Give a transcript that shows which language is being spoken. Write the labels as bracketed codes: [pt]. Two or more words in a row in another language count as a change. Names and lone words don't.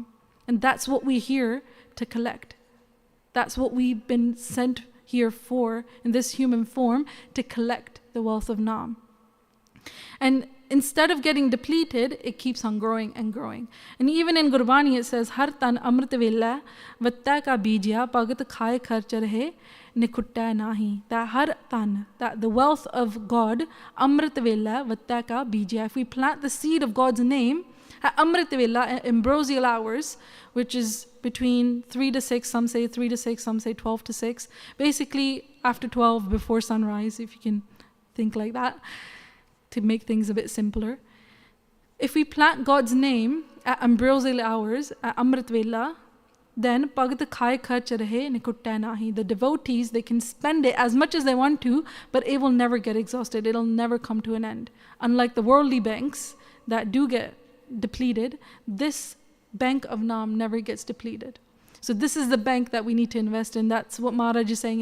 [en] And that's what we're here to collect. That's what we've been sent here for in this human form, to collect the wealth of Naam. And instead of getting depleted, it keeps on growing and growing. And even in Gurbani it says, [pa] ਹਰਿ ਧਨੁ ਅੰਮ੍ਰਿਤ ਵੇਲੈ ਵਤੈ ਕਾ ਬੀਜਿਆ ਭਗਤ ਖਾਇ ਖਰਚਿ ਰਹੇ ਨਿਖੁਟੈ ਨਾਹੀ. [en] That [pa] ਹਰਿ ਧਨੁ, [en] that the wealth of God, [pa] ਅੰਮ੍ਰਿਤ ਵੇਲੈ ਵਤੈ ਕਾ ਬੀਜਿਆ. [en] If we plant the seed of God's name, At [pa] ਅੰਮ੍ਰਿਤ ਵੇਲਾ, [en] ambrosial hours, which is between 3 to 6, some say 3 to 6, some say 12 to 6. Basically, after 12, before sunrise, if you can think like that, to make things a bit simpler. If we plant God's name at ambrosial hours, at [pa] ਅੰਮ੍ਰਿਤ ਵੇਲਾ, [en] then [pa] ਭਗਤ ਖਾਇ ਖਰਚਿ ਰਹੇ ਨਿਖੁਟੈ ਨਾਹੀ. [en] The devotees, they can spend it as much as they want to, but it will never get exhausted. It'll never come to an end. Unlike the worldly banks that do get depleted, this bank of Naam never gets depleted. So this is the bank that we need to invest in. That's what Maharaj is saying.